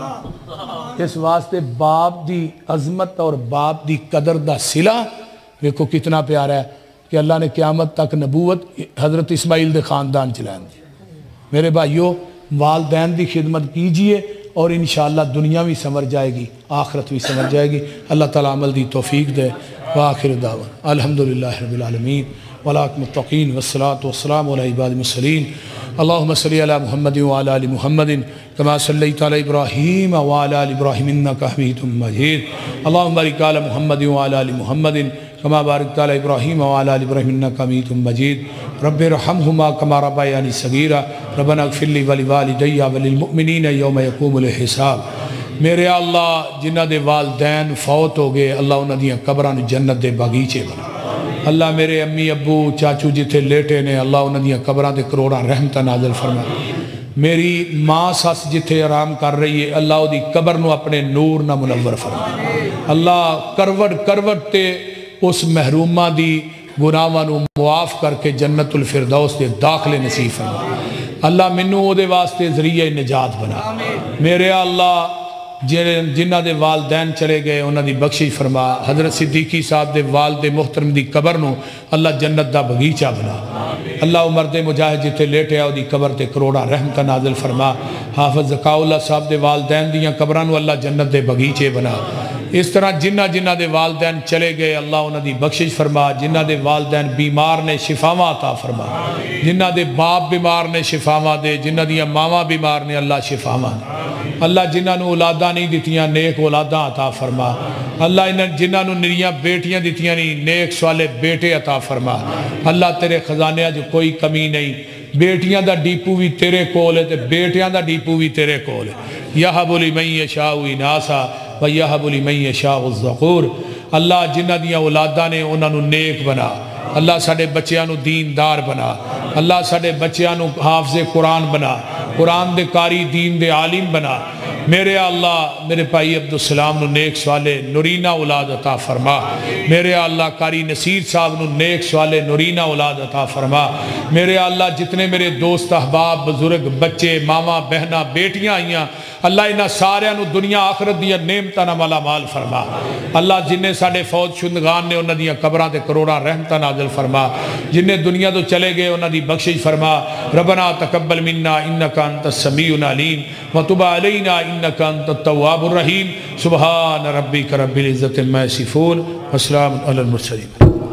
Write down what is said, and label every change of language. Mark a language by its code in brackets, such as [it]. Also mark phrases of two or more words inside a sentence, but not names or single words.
[pa] اس واسطے باپ دی عظمت اور باپ دی قدر دا صلہ دیکھو کتنا پیارا ہے کہ اللہ نے قیامت تک نبوت حضرت اسماعیل دے خاندان چلائیں. [ur] میرے بھائیو والدین دی خدمت کیجئے اور انشاءاللہ دنیا بھی سمر جائے گی آخرت بھی سمر جائے گی. [pa] اللہ تعالیٰ عمل دی توفیق دے. [ar] وآخر دعوان الحمدللہ رب العالمین والعاقبۃ للمتقین والصلاة والسلام علی عباد المرسلین. اللہم صلی علی محمد وعلی آل محمد کما صلیت علی ابراہیم وعلی آل ابراہیم انک حمید مجید. اللہم بارک علی محمد وعلی آل محمد کما بارکت علی ابراہیم وعلی آل ابراہیم انک حمید مجید. رب ارحمہما کما ربیانی صغیرا ربنا اغفر لی ولوالدی وللمؤمنین یوم یقوم الحساب. [pa] میرے اللہ جنہ دے والدین فوت ہو گئے اللہ انہاں دیاں قبراں نوں جنت دے باغیچے بنا. اللہ میرے امی ابو چاچو جتھے لیٹے نے اللہ انہاں دیاں قبراں تے کروڑاں رحمتاں نازل فرما. میری ماں سس جتھے آرام کر رہی ہے اللہ دی قبر نو اپنے نور نہ منور فرما. اللہ کروٹ تے اس محرومہ دی گناہاں نو معاف کر کے جنت الفردوس دے داخلے نصیب فرما. اللہ منو او دے واسطے ذریعہ نجات بنا. میرے اللہ جنہ دے والدین چلے گئے انہاں دی بخشش فرما. حضرت صدیقی صاحب دے والد محترم دی قبر نو اللہ جنت دا بغیچہ بنا. اللہ مرد مجاہد جتے لیٹے آؤ دی قبر تے کروڑا رحمتہ نازل فرما. حافظ زکاء اللہ صاحب دے والدین دیاں قبران نو اللہ جنت دے بغیچے بنا. اس طرح جنہ دے والدین چلے گئے اللہ انہاں دی بخشش فرما. جنہ دے والدین بیمار نے شفاواں عطا فرما. جنہ دے باپ بیمار نے شفاواں دے. جنہ دیاں ماواں بیمار نے اللہ شفاواں دے. اللہ جنہ نو اولاداں نہیں دیتیاں نیک اولاداں عطا فرما. اللہ جنہ نو نریاں بیٹیاں دیتیاں نہیں نیک صالح بیٹے عطا فرما. اللہ تیرے خزانے جو کوئی کمی نہیں. بیٹیاں دا ڈیپو بھی تیرے کول ہے تے بیٹیاں دا ڈیپو بھی تیرے کول ہے. [ar] یہب لمن یشاء اناسا ویہب لمن یشاء الذکور. [pa] اللہ جنہ دیاں اولاداں نے انہاں نو نیک بنا. اللہ ساڑے بچیاں نو دیندار بنا. اللہ ساڑے بچیاں نو حافظ قرآن بنا. قرآن دے قاری دین دے عالم بنا. میرے اللہ میرے بھائی عبدالسلام نو نیک سوالے نورینہ اولاد عطا فرما میرے اللہ قاری نصیر صاحب نو نیک سوالے نورینہ اولاد عطا فرما میرے اللہ جتنے میرے دوست احباب بزرگ بچے ماما بہنہ بیٹیاں آئیاں اللہ انہاں سارے نو دنیا آخرت دیا نعمتاں نال مالا مال فرما اللہ جنہیں ساڑے فوت شدگان نے انہاں دیاں قبراں تے کروڑاں رحمتاں نازل فرما جنہیں دنیا تو چلے گئے انہاں دی بخشش فرما [ar] ربنا تقبل منا انکا انت السمیع العلیم وتب علینا انکا انت التواب الرحیم سبحان ربک رب العزت عما یصفون والسلام علی المرسلین.